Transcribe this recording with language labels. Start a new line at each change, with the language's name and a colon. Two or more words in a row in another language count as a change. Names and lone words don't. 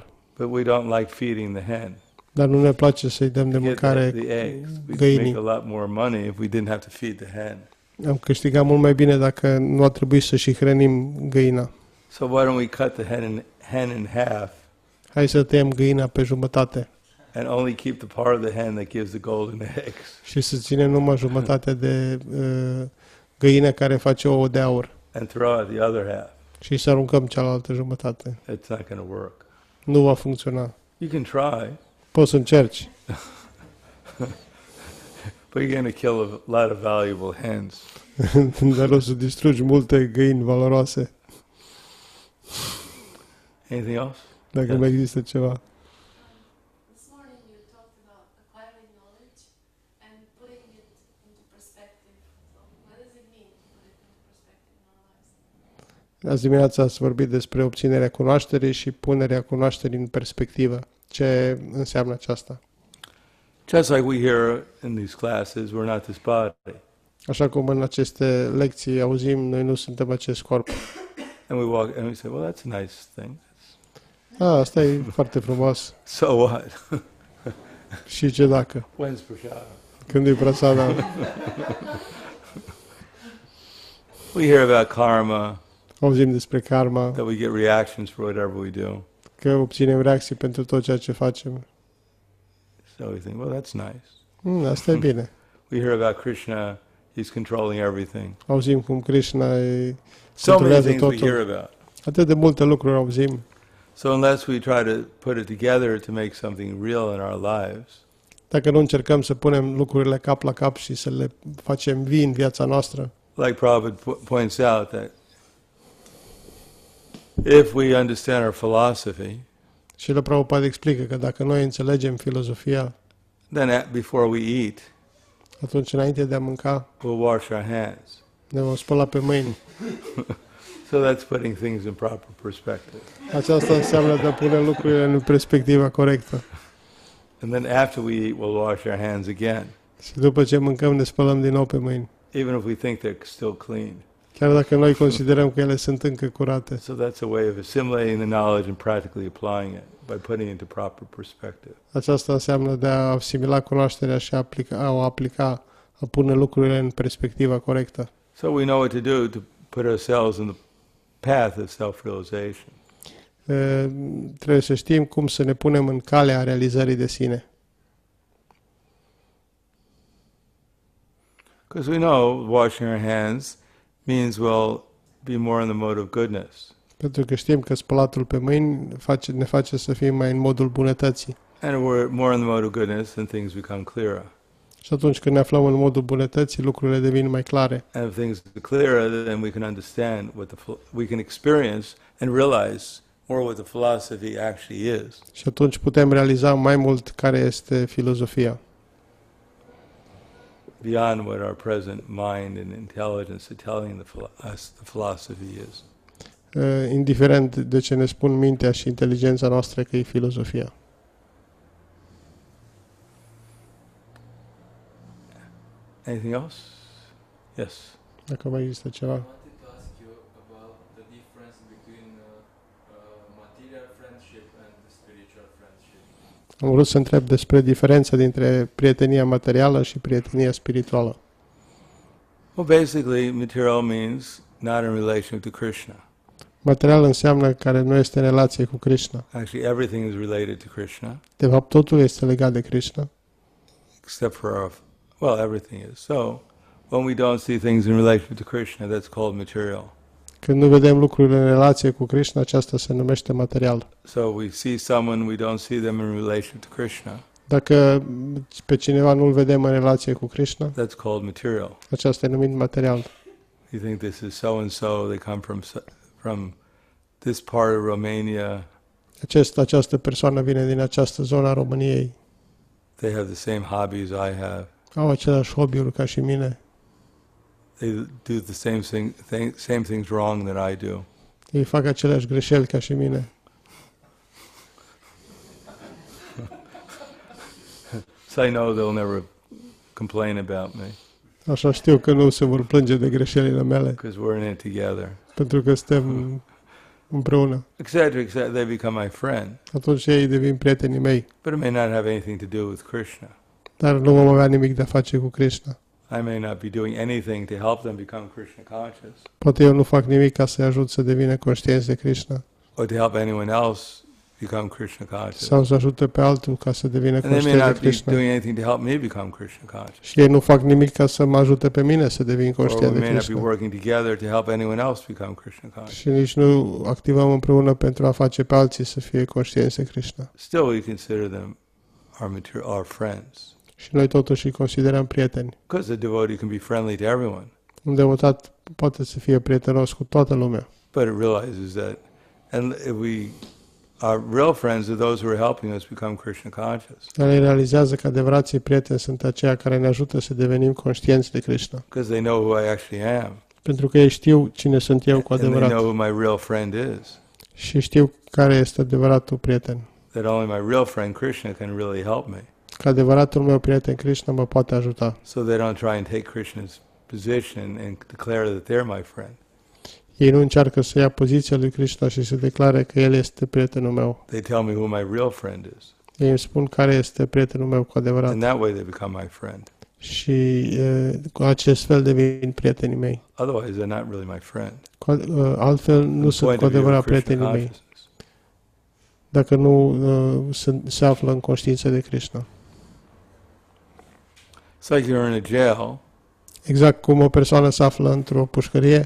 English: but we don't like feeding the hen.
Romanian: dar nu ne place să-i dăm de
English: To get
Romanian: mâncare
English: the eggs, we could make
Romanian: găinii.
English: a lot more money if we didn't have to feed the hen.
Romanian: Am câștigat mult mai bine dacă nu a trebuit să și hrănim găina.
English: So why don't we cut the hen in half
Romanian: Hai să tăiem găina pe jumătate
English: and only keep the part of the hen that gives the golden eggs,
Romanian: și să ținem numai jumătatea de găină care face ouă de aur
English: and throw out the other half.
Romanian: și să aruncăm cealaltă jumătate.
English: It's not going to work.
Romanian: Nu va funcționa.
English: You can try,
Romanian: Poți să încerci,
English: but you're going to kill a lot of valuable hens.
Romanian: dar o să distrugi multe găini valoroase,
English: Anything else?
Romanian: dacă mai există ceva.
English: This morning you talked about acquiring knowledge and putting it into perspective. So what does it mean to put it into perspective in our lives?
Romanian: Azi dimineața ați vorbit despre obținerea cunoașterii și punerea cunoașterii în perspectivă. Ce înseamnă aceasta?
English: Just like we hear in these classes, we're not this body.
Romanian: Așa cum în aceste lecții auzim, noi nu suntem acest corp.
English: And we walk and we say, well, that's a nice thing.
Romanian: Asta e foarte frumos.
English: So what?
Romanian: Și ce dacă?
English: When's prashad?
Romanian: Când e prasada?
English: We hear about karma,
Romanian: Auzim despre karma,
English: that we get reactions for whatever we do.
Romanian: că obținem reacții pentru tot ceea ce facem.
English: So we think, well, that's nice.
Romanian: Asta e bine.
English: We hear about Krishna, he's controlling everything.
Romanian: Auzim cum Krishna
English: So many
Romanian: controlează
English: things we hear
Romanian: totul.
English: about.
Romanian: Atât de multe lucruri auzim.
English: So unless we try to put it together to make something real in our lives,
Romanian: Dacă nu încercăm să punem lucrurile cap la cap și să le facem vii în viața noastră,
English: like Prabhupada points out that if we understand our philosophy,
Romanian: și la Prabhupada explică că dacă noi înțelegem filozofia,
English: then before we eat,
Romanian: atunci înainte de a mânca,
English: we'll wash our hands.
Romanian: ne vom spăla pe mâini.
English: So that's putting things in proper perspective.
Romanian: Aceasta înseamnă de a pune lucrurile în perspectiva corectă.
English: And then after we eat, we'll wash our hands again,
Romanian: Și după ce mâncăm, ne spălăm din nou pe mâini.
English: even if we think they're still clean.
Romanian: Chiar dacă noi considerăm că ele sunt încă curate.
English: So that's a way of assimilating the knowledge and practically applying it by putting it into proper perspective.
Romanian: Aceasta înseamnă de a asimila cunoașterea și a o aplica, a pune lucrurile în perspectiva corectă.
English: So we know what to do to put ourselves in the path of self-realization.
Romanian: Trebuie să știm cum să ne punem în calea realizării de sine.
English: Because we know washing our hands means we'll be more in the mode of goodness.
Romanian: Pentru că știm că spălatul pe mâini ne face să fim mai în modul bunătății.
English: And if we're more in the mode of goodness, then things become clearer.
Romanian: Și atunci când ne aflăm în modul bunătății, lucrurile devin mai clare.
English: And if things are clearer, then we can understand we can experience and realize more what the philosophy actually is.
Romanian: Și atunci putem realiza mai mult care este filozofia.
English: Beyond what our present mind and intelligence are telling us the philosophy is.
Romanian: Indiferent de ce ne spun mintea și inteligența noastră că e filozofia.
English: Anything else? Yes.
Romanian: Dacă mai există ceva.
English: I wanted to ask you about the difference between material friendship and the spiritual friendship.
Romanian: Am vrut să întreb despre diferența dintre prietenia materială și prietenia spirituală.
English: Well, basically, material means not in relation to Krishna.
Romanian: Material înseamnă care nu este în relație cu Krishna.
English: Actually, everything is related to Krishna,
Romanian: De fapt, totul este legat de Krishna,
English: except for everything is. So, when we don't see things in relation to Krishna, that's called material.
Romanian: Când nu vedem lucrurile în relație cu Krishna, aceasta se numește material.
English: So we see someone, we don't see them in relation to Krishna.
Romanian: Dacă pe cineva nu-l vedem în relație cu Krishna,
English: That's called material.
Romanian: aceasta e numit material.
English: You think this is so and so? They come from this part of Romania.
Romanian: Această persoană vine din această zonă a României.
English: They have the same hobbies I have.
Romanian: Au același hobby-uri ca și mine.
English: They do the same things wrong that I do.
Romanian: Ei fac aceleași greșeli ca și mine.
English: So I know they'll never complain about me
Romanian: Așa știu că nu se vor plânge de greșelile mele,
English: because we're in it together.
Romanian: pentru că suntem împreună.
English: Etc. They become my friend.
Romanian: Atunci ei devin prietenii mei,
English: But it may not have anything to do with Krishna.
Romanian: dar nu vom avea nimic de a face cu Krishna.
English: I may not be doing anything to help them become Krishna conscious
Romanian: Poate eu nu fac nimic ca să-i ajut să devină conștienți de Krishna,
English: or to help anyone else become Krishna conscious.
Romanian: sau să ajute pe altul ca să devină
English: And they may
Romanian: conștient de
English: not be
Romanian: Krishna.
English: doing anything to help me become Krishna conscious.
Romanian: Și ei nu fac nimic ca să mă ajute pe mine să devin
English: Or
Romanian: conștient
English: we
Romanian: de
English: may not be
Romanian: Krishna.
English: working together to help anyone else become Krishna conscious.
Romanian: Și nici nu activăm împreună pentru a face pe alții să fie conștienți de Krishna.
English: Still, we consider them our friends.
Romanian: Și noi totuși îi considerăm prieteni.
English: Because a devotee can be friendly to everyone,
Romanian: Un devotat poate să fie prietenos cu toată lumea.
English: but it realizes that, and if our real friends are those who are helping us become Krishna conscious.
Romanian: Dar ei realizează că adevărații prieteni sunt aceia care ne ajută să devenim conștienți de Krishna.
English: Because they know who I actually am.
Romanian: Pentru că ei știu cine sunt eu cu
English: And they
Romanian: adevărat.
English: know who my real friend is.
Romanian: Și știu care este adevăratul prieten.
English: That only my real friend Krishna can really help me.
Romanian: Că adevăratul meu prieten Krishna mă poate ajuta.
English: So they don't try and take Krishna's position and declare that they're my friend.
Romanian: Ei nu încearcă să ia poziția lui Krishna și să declare că el este prietenul meu.
English: They tell me who my real friend is.
Romanian: Ei îmi spun care este prietenul meu cu adevărat.
English: And that way they become my friend.
Romanian: Și cu acest fel devin prietenii mei.
English: Otherwise, they're not really my friend.
Romanian: Altfel nu
English: From
Romanian: sunt
English: point
Romanian: cu
English: of view of
Romanian: adevărat
English: Krishna
Romanian: prietenii mei.
English: consciousness.
Romanian: Dacă nu se află în conștiință de Krishna.
English: It's like you're in a jail.
Romanian: Exact cum o persoană se află într-o pușcărie,